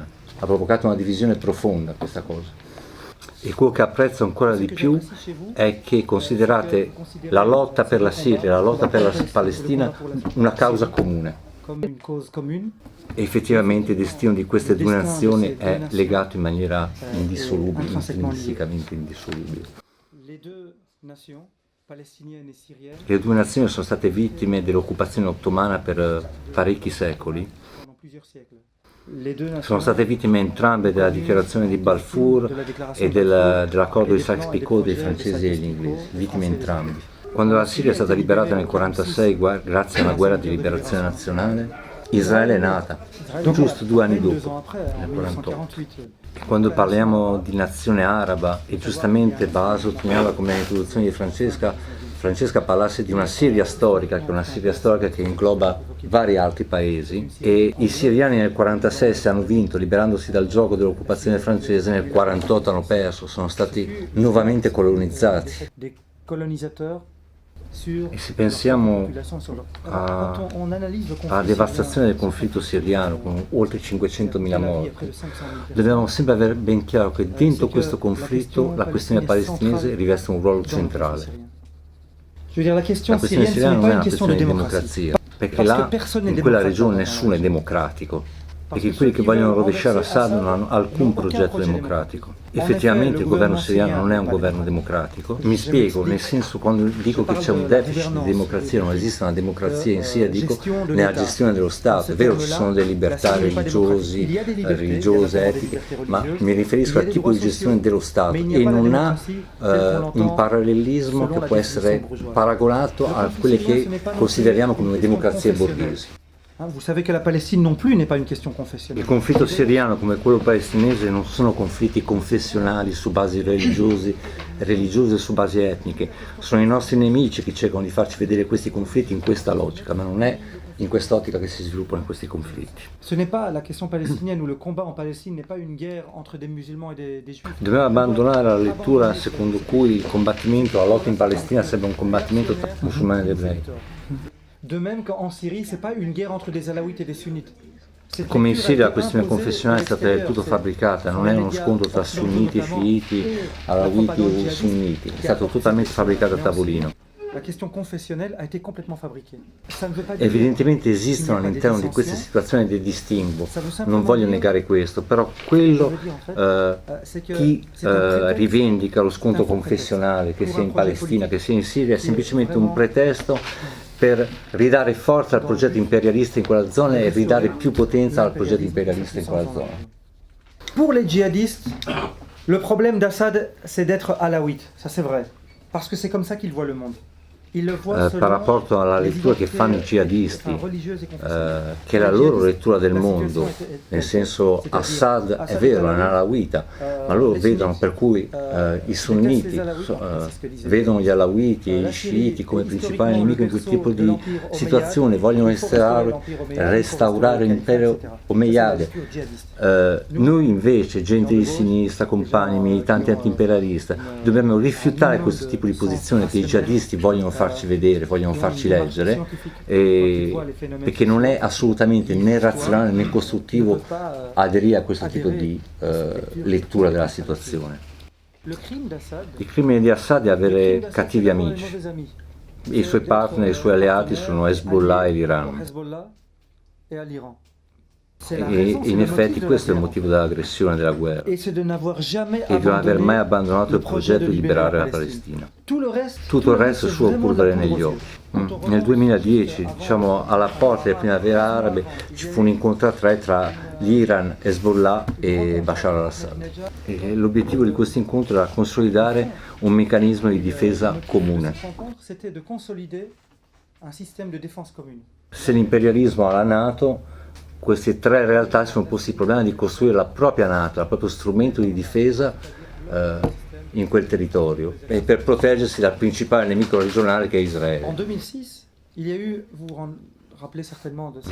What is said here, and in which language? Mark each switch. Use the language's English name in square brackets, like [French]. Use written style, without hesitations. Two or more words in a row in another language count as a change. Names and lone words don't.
[Italian] Ha provocato una divisione profonda questa cosa. E quello che apprezzo ancora di più è che considerate la lotta per la Siria, la lotta per la Palestina una causa comune. E effettivamente il destino di queste 2 nazioni è legato in maniera indissolubile, intrinsecamente indissolubile. [French] Les deux nations palestinienne et syrienne [Italian] Le due nazioni sono state vittime dell'occupazione ottomana per parecchi secoli. [French] pendant plusieurs siècles. Les deux nations [Italian] Sono state vittime entrambe della dichiarazione di Balfour e dell'accordo di Sykes-Picot dei francesi e degli inglesi, vittime entrambi. Quando la Siria è stata liberata nel 1946 grazie a una guerra di liberazione nazionale, Israele è nata, giusto 2 anni [French] Deux [Italian] dopo, [French] ans après, en [Italian] nel 1948. [French] 1948. [Italian] E quando parliamo di nazione araba, e giustamente Bas sottolineava come nell'introduzione di Francesca parlasse di una Siria storica, che è una Siria storica che ingloba vari altri paesi, e i siriani nel 1946 hanno vinto liberandosi dal gioco dell'occupazione francese, nel 1948 hanno perso, sono stati nuovamente colonizzati. [French] Des colonisateurs sur [Italian] E se [French] leur [Italian] pensiamo [French] population, sur leur- [Italian] a- [French] Quand on analyse le conflit [Italian] alla devastazione del [French] syrien, [Italian] conflitto siriano con oltre 500.000 [French] Tel Aviv, près [Italian] morti, [French] de 500.000 [Italian] dobbiamo sempre avere ben chiaro che dentro [French] c'est [Italian] questo [French] que [Italian] conflitto la questione palestinese riveste un ruolo [French] dans le conflit [Italian] centrale. [French] syrien. Je veux dire, la question [Italian] La questione [French] syrienne, ce [Italian] siriana [French] n'est [Italian] non [French] pas [Italian] è [French] une [Italian] una [French] question de [Italian] questione di [French] démocratie. [Italian] democrazia, perché [French] Parce [Italian] là [French] que personne n'est [Italian] in quella [French] démocrate [Italian] regione [French] dans [Italian] nessuno è [French] la [Italian] democratico, [French] Parce [Italian] perché [French] que [Italian] quelli [French] ceux [Italian] che [French] qui [Italian] vogliono [French] veulent [Italian] rovesciare [French] renverser [Italian] Assad non hanno [French] Assad [Italian] alcun [French] n'ont aucun [Italian] progetto [French] projet [Italian] democratico. [French] En [Italian] Effettivamente [French] effet, [Italian] il [French] le [Italian] governo [French] gouvernement [Italian] siriano non è un [French] syrien [Italian] governo [French] n'est pas [Italian] democratico. [French] Je [Italian] Mi spiego, [French] m'explique. [Italian] nel senso quando dico che [French] parle [Italian] c'è un della deficit di [French] gouvernance, [Italian] democrazia, non esiste una democrazia in Siria, dico [French] gestion de [Italian] nella [French] l'État. [Italian] gestione dello Stato. [French] Dans [Italian] È [French] ce [Italian] vero, ci [French] terme-là, [Italian] sono delle libertà [French] la Syrie n'est pas [Italian] religiosi, [French] démocratique. Il y a des libertés, [Italian] religiose, [French] il y a [Italian] etiche, [French] des [Italian] ma [French] libertés [Italian] mi riferisco [French] religieuses, [Italian] al [French] il y a [Italian] tipo [French] des [Italian] di gestione [French] droits [Italian] dello [French] sociaux, [Italian] Stato [French] mais il n'y a [Italian] e [French] pas la [Italian] non ha [French] démocratie telle qu'on l'entend [Italian] un parallelismo [French] selon [Italian] che [French] la [Italian] può [French] définition [Italian] essere [French] bourgeoise. [Italian] paragonato [French] Le [Italian] a [French] conflit [Italian] quelle [French] syrien, ce [Italian] che [French] n'est pas non [Italian] consideriamo [French] plus [Italian] come [French] une question [Italian] democrazie [French] confessionnelle. [Italian] borghesi. [French] Vous savez que la Palestine non plus n'est pas une question confessionnelle. [Italian] Il conflitto siriano come quello palestinese non sono conflitti confessionali su basi religiose e su basi etniche, sono i nostri nemici che cercano di farci vedere questi conflitti in questa logica, ma non è in quest'ottica che si sviluppano questi conflitti. [French] Ce n'est pas la question palestinienne ou le combat en Palestine n'est pas une guerre entre des musulmans et des juifs. [Italian] Dobbiamo abbandonare la lettura secondo cui il combattimento, la lotta in Palestina sembra un combattimento tra musulmani ed ebrei. [French] De même qu'en Syrie, c'est pas une guerre entre des alaouites et des sunnites. Cette [Italian] Come in [French] lecture a [Italian] Siria la [French] été [Italian] questione [French] imposée [Italian] confessionale è stata del tutto [French] d'extérieur, [Italian] fabbricata, non è uno scontro tra sunniti, sciiti, [French] la [Italian] alawiti [French] propagande [Italian] o sunniti, è stato totalmente fabbricato a tavolino. [French] La question confessionnelle a été complètement fabriquée. Ça ne veut pas dire [Italian] Evidentemente esistono [French] qu'il n'y a pas [Italian] all'interno [French] des [Italian] di queste [French] dissensions. [Italian] situazioni dei distinguo, [French] Ça veut [Italian] non [French] simplement [Italian] voglio [French] dire- [Italian] negare questo, però quello [French] c'est que [Italian] chi [French] c'est un prétexte [Italian] rivendica lo scontro [French] un faux [Italian] confessionale, che [French] pour [Italian] sia [French] un [Italian] in [French] projet [Italian] Palestina, [French] politique [Italian] che sia in Siria, è [French] qui est [Italian] semplicemente un [French] vraiment- [Italian] pretesto per ridare forza al progetto imperialista in quella zona e ridare più potenza al progetto imperialista in quella zona. [French] Pour les djihadistes, le problème d'Assad, c'est d'être alaouite. Ça, c'est vrai. Parce que c'est comme ça qu'ils voient le monde. Ils le voient selon [Italian] Per rapporto alla [French] les [Italian] lettura che [French] identités, [Italian] fanno i jihadisti, [French] religieuses et confessionnelles. [Italian] che è la loro lettura del mondo, nel senso Assad è vero, è un alawita, ma loro vedono per cui i sunniti vedono gli alawiti e gli sciiti come principali nemici in quel tipo di situazione, vogliono restaurare l'impero omeyyade. Noi invece, gente di sinistra, compagni, militanti anti-imperialisti, dobbiamo rifiutare questo tipo di posizione che i jihadisti vogliono farci vedere, vogliono farci leggere, perché non è assolutamente né razionale né costruttivo aderire a questo tipo di lettura della situazione. [French] Le crime d'Assad, [Italian] Il crimine di Assad è avere cattivi [French] c'est d'avoir [Italian] amici. [French] des mauvais amis. [Italian] I suoi partner, i suoi alleati sono Hezbollah e l'Iran. [French] Hezbollah et à l'Iran. C'est la [Italian] E [French] raison, c'est [Italian] in [French] le [Italian] effetti [French] motif de [Italian] questo è il [French] la [Italian] motivo dell'aggressione della guerra. [French] guerre. Et c'est de n'avoir jamais [Italian] E di non aver mai [French] abandonné [Italian] abbandonato il progetto di liberare la Palestina. Palestina. Tutto il resto è è suo [French] vraiment [Italian] polvere da negli [French] poudre [Italian] occhi. [French] aux yeux. [Italian] Nel 2010, diciamo alla porta delle primavere arabe, ci fu un incontro tra l'Iran, Hezbollah e Bashar al-Assad. E l'obiettivo di questo incontro era consolidare un meccanismo di difesa comune. [French] Cette rencontre, c'était de consolider un système de défense commune. [Italian] Se l'imperialismo ha la Nato, queste tre realtà si sono posti il problema di costruire la propria Nato, il proprio strumento di difesa in quel territorio e per proteggersi dal principale nemico regionale che è Israele. [French] En 2006, il y a eu, vous vous rappelez certainement de